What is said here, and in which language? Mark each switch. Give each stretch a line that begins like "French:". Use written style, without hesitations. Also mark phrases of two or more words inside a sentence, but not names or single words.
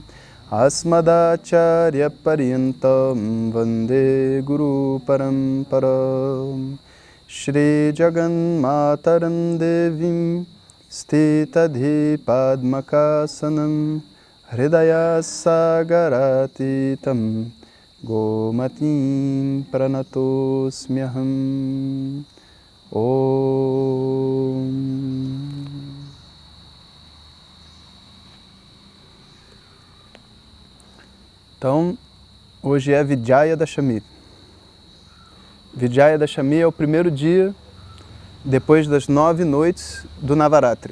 Sanskrit: अस्मदाचार्य पर्यन्तां वन्दे गुरु परम्पराम् श्री जगन् मातरं देवीं स्थिताधि पद्मकासनां हृदय सागरातीतां गोमतीं प्रणतोऽस्म्यहम् ओम्.
Portuguese: Então, hoje é Vijayadashami. Vijayadashami é o primeiro dia depois das 9 noites do Navaratri.